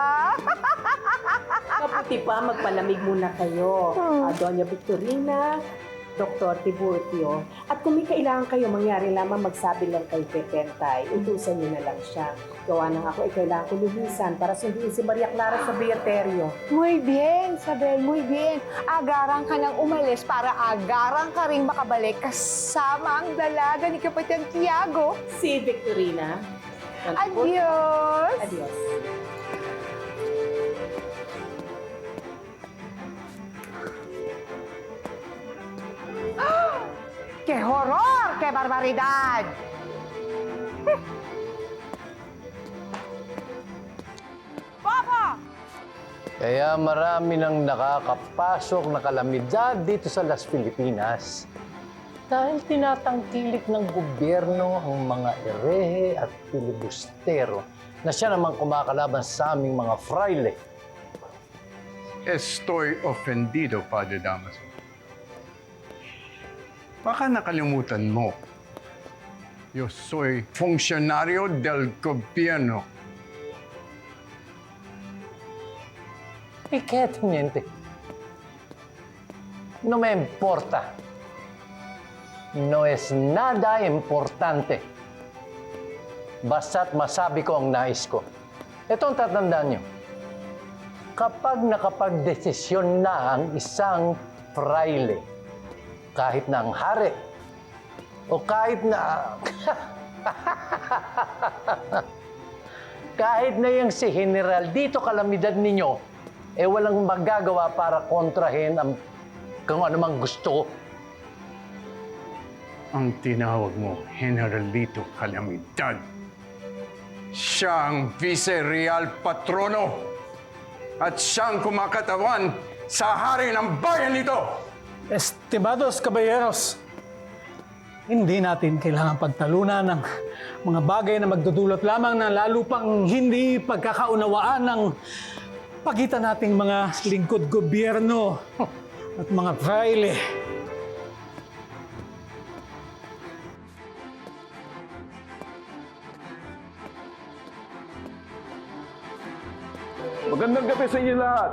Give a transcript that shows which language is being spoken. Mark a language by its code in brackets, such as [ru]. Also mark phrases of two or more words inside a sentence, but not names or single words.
[tl] Mabuti pa, magpalamig muna kayo. Doña Victorina, Dr. Tiburcio. At kung may kailangan kayo, mangyari lamang magsabi lang kay Pepentay. Utusan niyo na lang siya. Gawa nang ako ay kailangan ko lumisan para sunduin si Maria Clara sa Beaterio. [es] Muy bien, Isabel, muy bien. [tl] Agaran ka nang umalis para agaran ka rin makabalik kasama ang dalaga ni Kapatid Tiago. Si Victorina. [es] Adios! Adios. ¡Qué horror! ¡Qué barbaridad! [tl] Kaya marami nang nakakapasok na kalamidad dito sa Las Filipinas dahil tinatangkilik ng gobyerno ang mga erehe at filibustero na siya naman kumakalaban sa aming mga fraile. [es] Estoy ofendido, Padre Damaso. [tl] Baka nakalimutan mo. [es] Yo soy funcionario del gobierno. ¿Y qué, teniente? No me importa. No es nada importante. [tl] Basta't masabi ko ang nais ko. Ito ang tatandaan nyo. Kapag nakapagdesisyon na ang isang fraile, kahit na ang hari, o kahit na... kahit na yung si General dito kalamidad ninyo, eh walang magagawa para kontrahin ang kung anumang gusto. Ang tinawag mo, Generalito Calamidad. Siya ang Vice-Real Patrono at siyang kumakatawan sa hari ng bayan nito. [es] Estimados caballeros, [tl] hindi natin kailangan pagtalunan ng mga bagay na magdudulot lamang ng lalo pang hindi pagkakaunawaan ng pagitan nating mga lingkod gobyerno at mga fraile. Magandang gabi sa inyo lahat.